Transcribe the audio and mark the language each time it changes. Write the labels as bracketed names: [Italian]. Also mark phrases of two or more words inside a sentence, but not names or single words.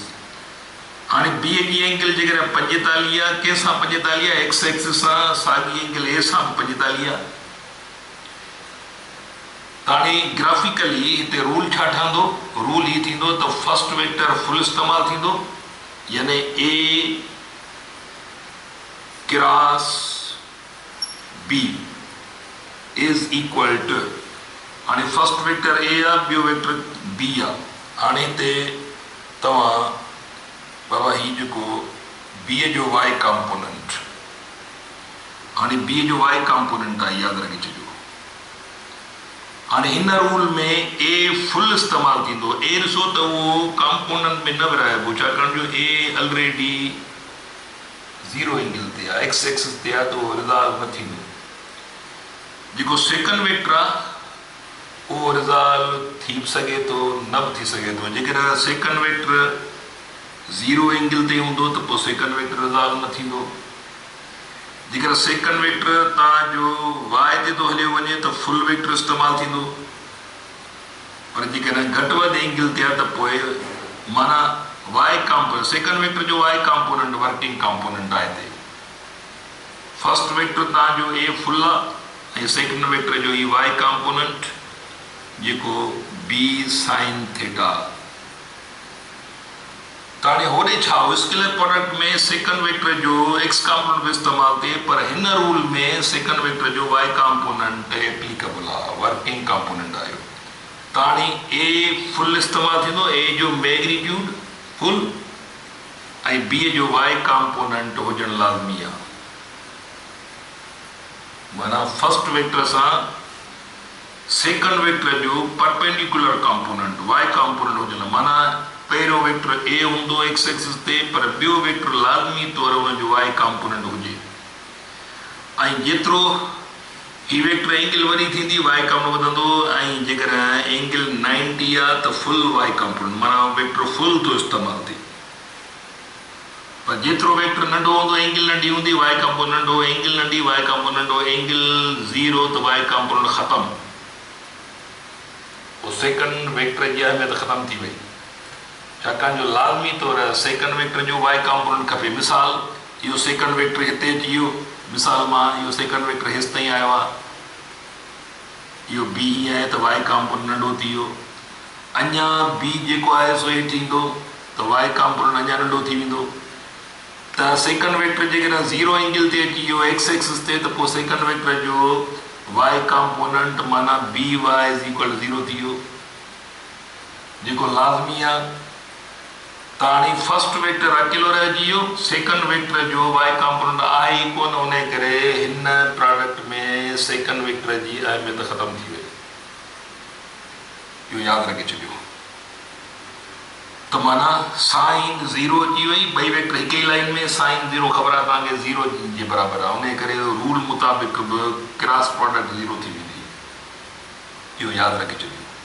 [Sindhi] हाणे बी जी एंगल जेकॾहिं 45 आहे, कंहिंसां 45 आहे, [English] x axis [Sindhi] सां, साॻी एंगल ए सां 45 आहे। त हाणे ग्राफिकली हिते रूल छा ठहंदो, रूल ही थींदो त [English] first vector full [Sindhi] इस्तेमालु थींदो, यानी [English] A cross B is equal to, [Sindhi] हाणे [English] first vector A [Sindhi] आहे, ॿियो [English] vector B [Sindhi] आहे। हाणे हिते तव्हां बाबा ही जेको बी जो [English] y component, [Sindhi] हाणे बी जो [English] y component [Sindhi] आहे, यादि रखी छॾियो। हाणे हिन रूल में ए फुल इस्तेमालु थींदो। ए ॾिसो त उहो कंपोनेंट में न विराइबो, छाकाणि जो ए [English] already 0 angle [Sindhi] ते आहे, [English] x axis [Sindhi] ते आहे, त उहो रिज़ॉल्व न थींदो। जेको [English] second vector [Sindhi] आहे उहो रिज़ॉल्व थी सघे थो, न बि थी सघे थो। जेकॾहिं [English] second vector 0 angle [Sindhi] ते हूंदो त पोइ [English] second vector resolve [Sindhi] न थींदो। जेकर [English] second vector [Sindhi] तव्हांजो वाई ते थो हलियो वञे त [English] full vector [Sindhi] इस्तेमालु थींदो, पर जेकॾहिं घटि वधि एंगल ते आहे त पोइ माना [English] y component, second vector [Sindhi] जो [English] y component working component [Sindhi] आहे हिते। [English] first vector [Sindhi] तव्हांजो ए फुल आहे, ऐं [English] second vector [Sindhi] जो ई [English] y component [Sindhi] जेको [English] B sine theta. [Sindhi] त हाणे होॾे छा, [English] scalar product [Sindhi] में [English] second vector [Sindhi] जो [English] x component [Sindhi] बि इस्तेमालु थिए, पर हिन रूल में [English] second vector [Sindhi] जो [English] y component applicable [Sindhi] आहे, [English] working component [Sindhi] आहे। त हाणे ए फुल इस्तेमालु थींदो, ए जो मैग्नीट्यूड फुल, ऐं बी जो [English] y component [Sindhi] हुजणु लाज़मी आहे। माना [English] first vector [Sindhi] सां [English] second vector [Sindhi] जो [English] perpendicular component y component [Sindhi] हुजणु, माना पहिरियों [English] vector A [Sindhi] हूंदो [English] x axis [Sindhi] ते, पर ॿियो वेक्टर लाज़मी तौर हुनजो [English] y component [Sindhi] हुजे। ऐं जेतिरो ही [English] vector angle [Sindhi] वॾी थींदी, [English] y component [Sindhi] वधंदो, ऐं जेकर एंगल 90 आहे त [English] full y component, [Sindhi] माना वेक्टर फुल थो इस्तेमालु थिए। पर जेतिरो वेक्टर नंढो हूंदो, एंगल नंढी हूंदी, [English] y component [Sindhi] नंढो, एंगल नंढी, [English] y component [Sindhi] नंढो, एंगल 0 त [English] y component [Sindhi] ख़तमु, पोइ [English] second vector [Sindhi] जी अहमियत ख़तमु थी वई, छाकाणि जो लाज़मी तौर [English] second vector [Sindhi] जो [English] y component [Sindhi] खपे। मिसाल, इहो [English] second vector [Sindhi] हिते अची वियो, मिसाल मां इहो [English] second vector [Sindhi] हेसि ताईं आयो आहे, इहो बी आहे त [English] y component [Sindhi] नंढो थी वियो, अञा बी जेको आहे सो हेठि ईंदो त [English] y component [Sindhi] अञा नंढो थी वेंदो। त [English] second vector [Sindhi] जेकॾहिं 0 एंगल ते अची वियो [English] x axis [Sindhi] ते, त पोइ [English] second vector [Sindhi] जो [English] y component [Sindhi] माना [English] B y is equal 0 [Sindhi] थी वियो, जेको लाज़मी आहे। त हाणे [English] first vector [Sindhi] अकेलो रहिजी वियो, [English] second vector [Sindhi] जो [English] y component [Sindhi] आहे ई कोन, उन करे हिन प्रोडक्ट में [English] second vector [Sindhi] जी अहमियत ख़तमु थी वई। इहो यादि रखे छॾियो। त माना साइन 0 अची वई, ॿई वेक्टर हिक ई लाइन में, साइन 0 ख़बर आहे तव्हांखे 0 जे बराबरि आहे, उन करे रूल मुताबिक़ बि [English] cross product [Sindhi] 0 थी वेंदी, इहो यादि रखे छॾियो।